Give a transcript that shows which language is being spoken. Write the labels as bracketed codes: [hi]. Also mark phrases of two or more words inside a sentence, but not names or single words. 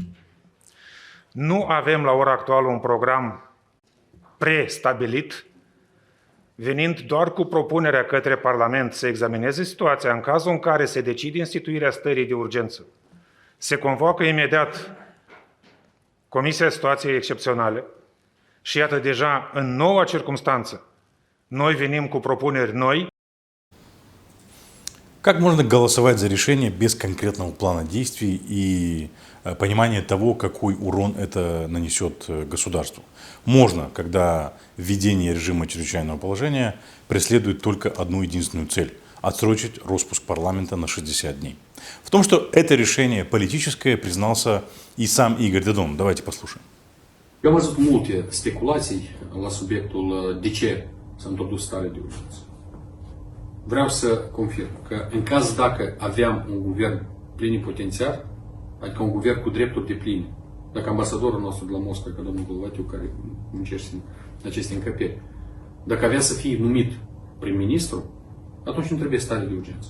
[ro] Nu avem la ora actuală un program prestabilit, venind doar cu propunerea către Parlament să examineze situația în cazul în care se decide instituirea stării de urgență. Se convoacă imediat Comisia Situației Excepționale și iată deja în noua circumstanță noi venim cu propuneri noi. [ru] Как можно голосовать за решение без конкретного плана действий и понимания того, какой урон это нанесет государству? Можно, когда введение режима чрезвычайного положения преследует только одну единственную цель – отсрочить распуск парламента на 60 дней. В том, что это решение политическое, признался и сам Игорь Додон. Давайте послушаем. [ro] Eu am văzut multe speculații la subiectul de ce s-a introdus stare de urgență. Vreau să confirm că în caz dacă aveam un guvern plenipotențiar, adică un guvern cu drepturi depline, dacă ambasadorul nostru de la Moscova, ca domnul Golvatiu, care muncește în aceste încăperi, dacă avea să fie numit prim-ministru, atunci nu trebuie stare de urgență.